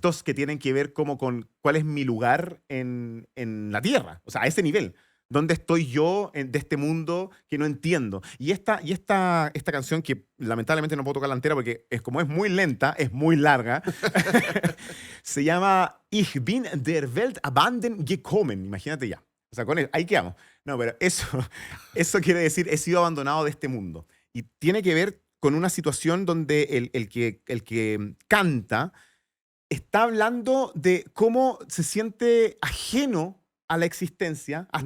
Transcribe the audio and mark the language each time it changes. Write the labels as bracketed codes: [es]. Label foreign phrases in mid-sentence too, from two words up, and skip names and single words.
[es] Textos que tienen que ver como con cuál es mi lugar en la Tierra, o sea, a ese nivel. ¿Dónde estoy yo de este mundo que no entiendo? Y esta canción, que lamentablemente no puedo tocar la entera porque como es muy lenta, es muy larga, se llama Ich bin der Welt abhanden gekommen. Imagínate ya. O sea, ahí quedamos. No, pero eso quiere decir, he sido abandonado de este mundo. Y tiene que ver con una situación donde el que canta está hablando de cómo se siente ajeno a la existencia hasta